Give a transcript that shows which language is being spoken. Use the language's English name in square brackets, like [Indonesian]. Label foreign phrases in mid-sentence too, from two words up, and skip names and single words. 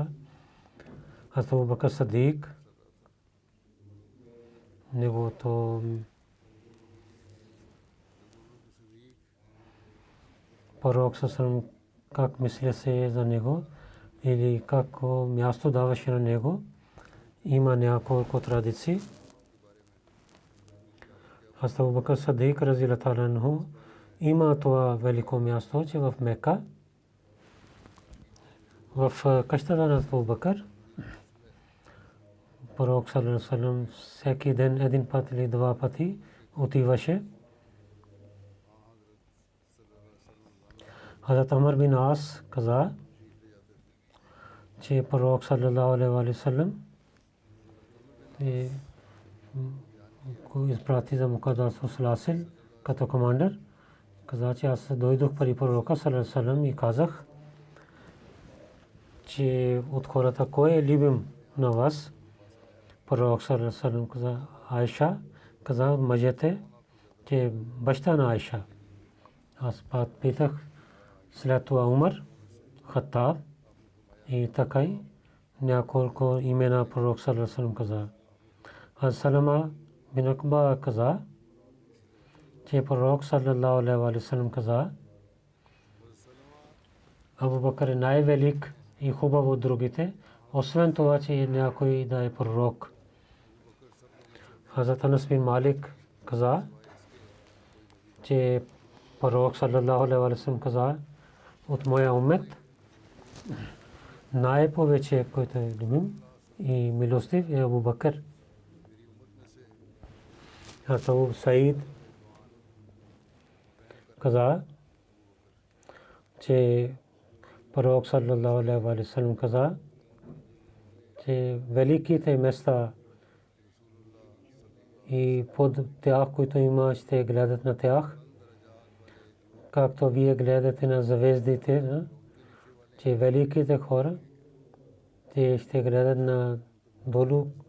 [Bulgarian] Хазрат Абу Бакр Сидик, неговото пророк съвсем как мисля се за него или какво място даваше на него. Има няколко традиции. Хазрат Абу Бакр Сидик [Arabic] رضي الله عنه [Bulgarian] има това велико място, че в Мека, в къщата на Абу Бакр, пророк [Arabic] صلى الله عليه وسلم [Bulgarian] всеки ден един път или два пъти отиваше. Хазрат Амр бин Ас каза, че пророк [Arabic] صلى الله عليه وسلم [Bulgarian] го изпрати за Мукаддас Саласил като командир. Каза, че аз дойдох при пророка [Arabic] صلى الله عليه وسلم [Bulgarian] и казах, че от хората кой е любим на вас? Пророк [Arabic] صلى الله عليه وسلم [Bulgarian] каза Айша, каза мъжете, че баща на Айша. Аз питах след това Умар, Хаттаб и така и няколко имена пророк [Arabic] صلى الله عليه وسلم [Bulgarian] каза. Аз Салама бин Акба каза, че пророк [Arabic] صلى الله عليه وسلم [Bulgarian] каза, Абу Бакр е най-велик и хубав от другите, освен това, че някой да е пророк. Хазрат Анас бин Малик каза, че пророк [Arabic] صلى الله عليه وسلم [Bulgarian] каза, от моя уммет най-повече, който е любим и милостив е Абу Бакр. Хазрат Абу Саид каза, че пророк [Arabic] صلى الله عليه وسلم [Bulgarian] каза, че великите места и под тях, които има, ще гледат на тях, както вие гледате на звездите, че великите хора, те ще гледат на долу,